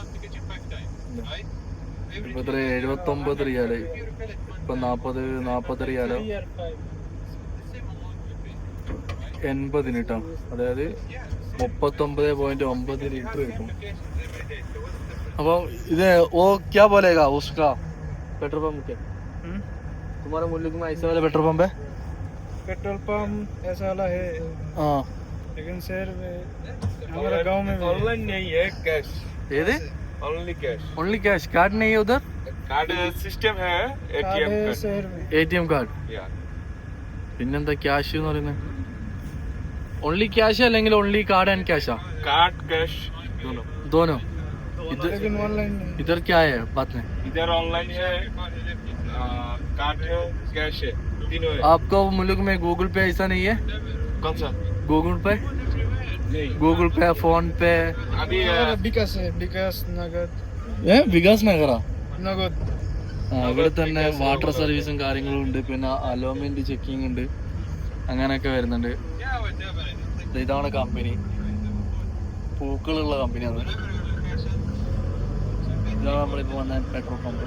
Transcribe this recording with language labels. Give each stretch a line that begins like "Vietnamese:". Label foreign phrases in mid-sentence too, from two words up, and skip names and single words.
Malayalam: ഇപ്പൊ എത്ര? 79 റിയാലായി. ഇപ്പൊ 40 റിയാലോ 80 കേട്ടോ. അതായത് 39.9 ലിറ്റർ കിട്ടും. അപ്പോൾ ഇത്
Hindi: ओ क्या बोलेगा उसका
English: petrol pump
Hindi: क्या तुम्हारे मुल्क में ऐसा वाला
English: petrol pump
Hindi: है?
English: petrol pump
Hindi: ऐसा वाला है हाँ, लेकिन शहर में हमारे गांव में ऑनलाइन नहीं है, कैश. ये दे
English: only cash. only cash.
Hindi: कार्ड नहीं है उधर?
English: card system
Hindi: है,
English: ATM card.
Hindi: शहर में
English: ATM card.
Hindi: या
Malayalam: പിന്നെന്താ ക്യാഷ് എന്ന് പറയുന്നത്?
English: only cash അല്ലെങ്കിൽ only card and cash? card cash दोनों.
Hindi: दोनों. इधर लेकिन ऑनलाइन नहीं. इधर क्या है बात में? इधर ऑनलाइन है, कार्ड है, कैश है, तीनों है. आपका मुल्क में गूगल पे ऐसा नहीं है? कौन सा? गूगल पे, नहीं. गूगल पे, फोन पे. अभी विकास है, विकास नगद.
Malayalam: വികാസ് നഗറാ?
Hindi: नगद.
Malayalam: ഇവിടെ തന്നെ
English: water service
Malayalam: കാര്യങ്ങളും ഉണ്ട്. പിന്നെ
English: allotment checking
Malayalam: ഉണ്ട്. അങ്ങനെയൊക്കെ വരുന്നുണ്ട്. ഇതാണ് കമ്പനി, പൂക്കളുള്ള കമ്പനിയാണ്. ഇതാണ് നമ്മളിപ്പോൾ വന്ന
English: petrol pump.